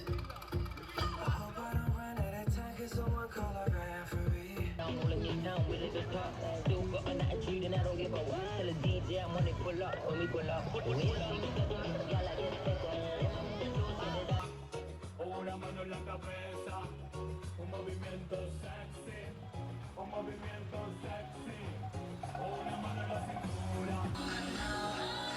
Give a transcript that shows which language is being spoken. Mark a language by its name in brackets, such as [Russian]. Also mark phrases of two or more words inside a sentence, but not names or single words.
[English] I hope I don't run out of time, cause someone call a referee. I'm rolling it down with the top. Still got an attitude and I don't give a what. Tell the DJ I'm on it, pull up. When we pull up, we see me getting me, y'all like [Spanish] Una mano en la cabeza, un movimiento sexy, un movimiento sexy, una mano en la cintura.